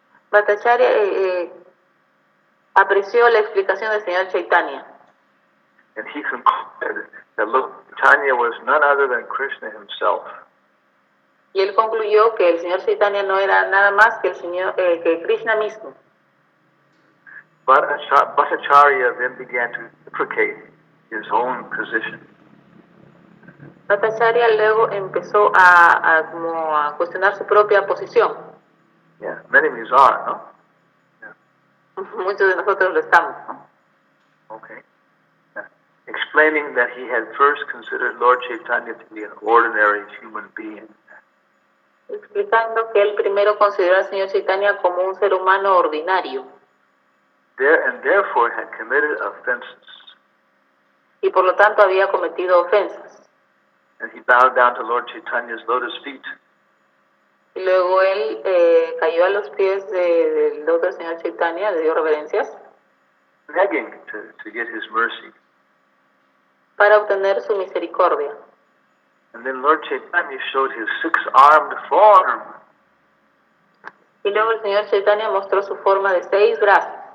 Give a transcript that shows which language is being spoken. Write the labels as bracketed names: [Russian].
[Spanish] Bhattacharya apreció la explicación del Señor Chaitanya. [English] And he concluded that Lord Chaitanya was none other than Krishna himself. [Spanish] Y él concluyó que el Señor Chaitanya no era nada más que que Krishna mismo. [English] But Bhattacharya then began to deprecate his own position. [Spanish] Bhattacharya luego empezó a cuestionar su propia posición. [English] Yeah, many of us are, no? [Spanish] Muchos de nosotros lo estamos, ¿no? [English] Okay. Explaining that he had first considered Lord Chaitanya to be an ordinary human being. [Spanish] Explicando que él primero consideró al Señor Chaitanya como un ser humano ordinario. [English] And therefore had committed offenses. [Spanish] Y por lo tanto había cometido ofensas. [English] And he bowed down to Lord Chaitanya's lotus feet. [Spanish] Y luego él cayó a los pies del loto del Señor Chaitanya, le dio reverencias. [English] Begging to get his mercy. [Spanish] Para obtener su misericordia. [English] And then Lord Chaitanya showed his six-armed form. [Spanish] Y luego el Señor Chaitanya mostró su forma de 6 brazos.